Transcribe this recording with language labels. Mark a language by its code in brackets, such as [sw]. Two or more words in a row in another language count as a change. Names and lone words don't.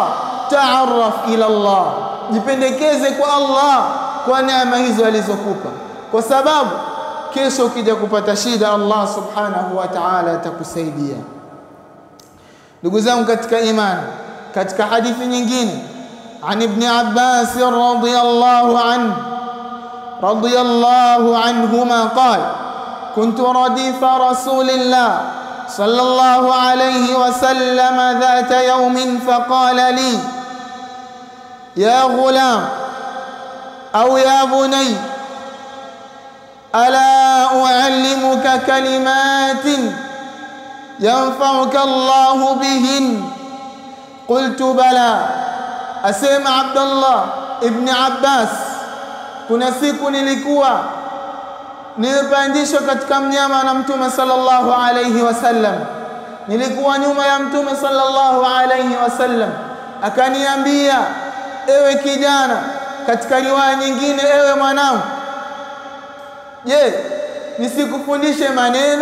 [ar] تعرف إلى الله, [sw] jipendekeze kwa Allah kwa neema hizo alizokupa, kwa sababu kesho ukija kupata shida Allah [ar] سبحانه وتعالى [sw] atakusaidia. Ndugu zangu katika imani, katika hadithi nyingine [ar] عن ابن عباس رضي الله عنهما قال كنت رديف رسول الله صلى الله عليه وسلم ذات يوم فقال لي يا غلام أو يا بني ألا أعلمك كلمات ينفعك الله بهن قلت بلى. [sw] Asema Abdullah ibn Abbas, kuna siku nilikuwa nimepandishwa katika mnyama na Mtume [ar] صلى الله عليه وسلم, [sw] nilikuwa nyuma ya Mtume [ar] صلى الله عليه وسلم, [sw] akaniambia ewe kijana, katika riwaya nyingine, ewe mwanangu, je, nisikufundishe maneno?